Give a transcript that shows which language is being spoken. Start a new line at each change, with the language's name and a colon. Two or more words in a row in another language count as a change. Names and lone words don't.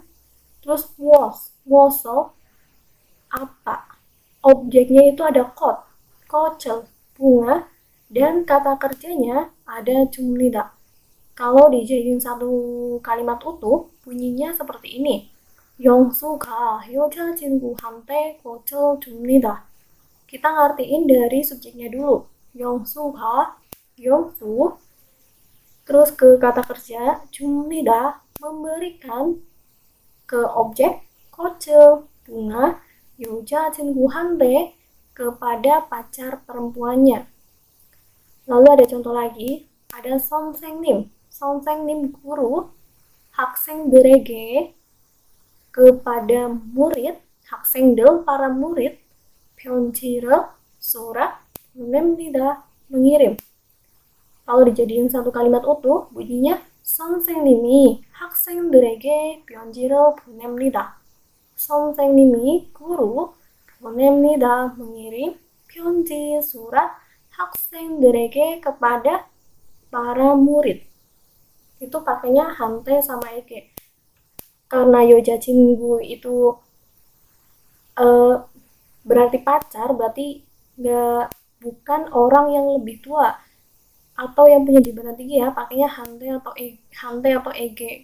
Indonesian: Terus muoso apa, objeknya itu ada kochel, bunga, dan kata kerjanya ada jumnida. Kalau dijadiin satu kalimat utuh, bunyinya seperti ini.
Korean: 영수가 여자친구한테 꽃을 줍니다.
Indonesian: Kita ngertiin dari subjeknya dulu. 영수가, 영수, terus ke kata kerja, 줍니다, memberikan, ke objek, 꽃을, bunga, 여자친구한테, kepada pacar perempuannya. Lalu ada contoh lagi, ada 선생님 guru, 학생들에게, kepada murid, 학생들 para murid, 편지를, surat, 보냅니다, mengirim. Kalau dijadiin satu kalimat utuh, bunyinya
Korean: 선생님이 학생들에게 편지를 보냅니다. 선생님이 guru, 보냅니다,
Indonesian: mengirim, 편지, surat, 학생들에게, kepada para murid. Itu pakainya hante sama ege. Karena yojachinggu itu berarti pacar, berarti bukan orang yang lebih tua atau yang punya jabatan tinggi ya, pakainya hante atau ege.